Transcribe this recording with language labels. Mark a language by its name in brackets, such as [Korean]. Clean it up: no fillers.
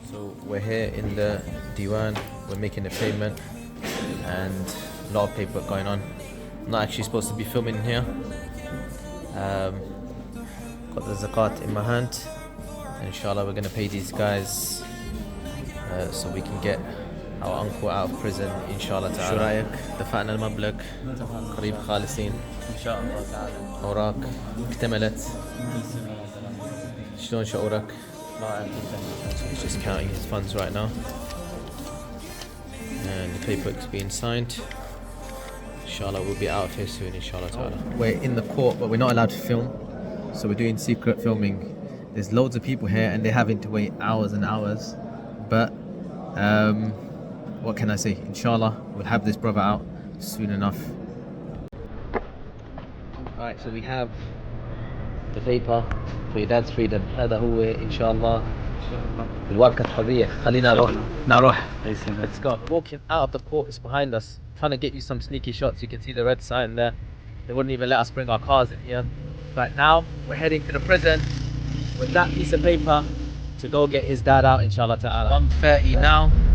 [English] So we're here in the Diwan, we're making a payment, and a lot of paperwork going on. I'm not actually supposed to be filming here. Got the zakat in my hand. Inshallah, we're going to pay these guys so we can get our uncle out of prison, inshallah ta'ala. [Arabic] شو رايك؟ دفعنا المبلغ قريب خالصين ان شاء الله تعالى. اوراق اكتملت. شلون شعورك؟ رائع جدا. [English] He's just counting his funds right now, and the paperwork's being signed. Inshallah, we'll be out of here soon, inshallah ta'ala. We're in the court, but we're not allowed to film, so we're doing secret filming. There's loads of people here and they're having to wait hours and hours, but what can I say? Inshallah, we'll have this brother out soon enough. Alright, so we have the paper for your dad's freedom. [Arabic] هذا هو إن شاء الله بالوابكة الحرية. خلينا نروح. [English] Let's go. Walking out of the court is behind us. Trying to get you some sneaky shots. You can see the red sign there. They wouldn't even let us bring our cars in here. Right now, we're heading to the prison with that piece of paper to go get his dad out, inshallah ta'ala. 1:30 now.